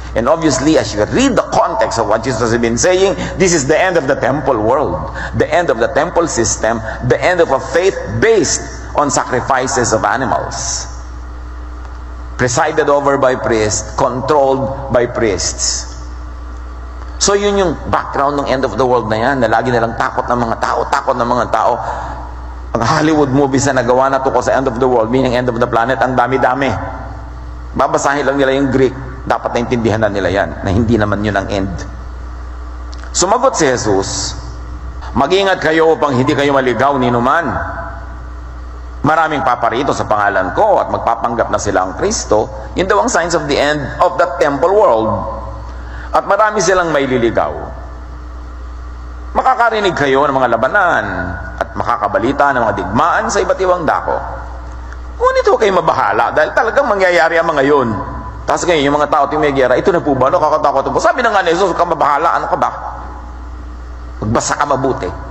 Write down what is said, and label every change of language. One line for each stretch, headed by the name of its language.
English: And obviously, as you read the context of what Jesus has been saying, this is the end of the temple world. The end of the temple system. The end of a faith based on sacrifices of animals. Presided over by priests, controlled by priests.
Filipino: So yun yung background ng end of the world na yan, na lagi nilang takot ng mga tao, Ang Hollywood movies na nagawa na tungkol sa end of the world,
English: meaning end of the planet,
Filipino: ang dami-dami. Babasahin lang nila yung Greek, dapat naintindihan na nila yan, na hindi naman yun ang end. Sumagot si Jesus, mag-ingat kayo upang hindi kayo maligaw ni numan. Maraming paparito sa pangalan ko at magpapanggap na sila ang Kristo. Yun daw ang signs of the end of the temple world. At marami silang may liligaw. Makakarinig kayo ng mga labanan at makakabalita ng mga digmaan sa iba't ibang dako. Ngunit huwag kayong mabahala dahil talagang mangyayari ang mga yun. Tapos ngayon, yung mga tao tumigera, ito na po ba? Nakakatakot po. Sabi na nga ni Jesus, huwag kang mabahala. Ano ka ba? Magbasa ka mabuti.